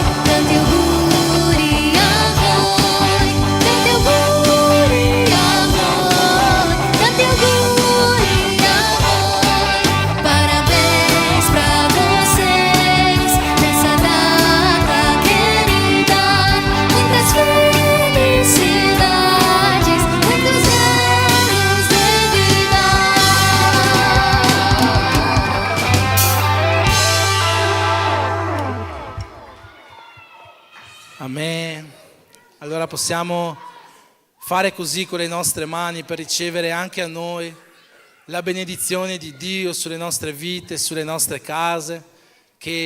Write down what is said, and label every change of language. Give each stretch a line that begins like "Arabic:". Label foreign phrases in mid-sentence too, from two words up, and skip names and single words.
Italian: tanti auguri a voi, tanti auguri a voi, tanti auguri a voi.
Portuguese: Parabéns pra vocês nessa data querida, muitas felicidades, muitos anos de vida. Amen.
Italian: Allora possiamo fare così con le nostre mani per ricevere anche a noi la benedizione di Dio sulle nostre vite, sulle nostre case, che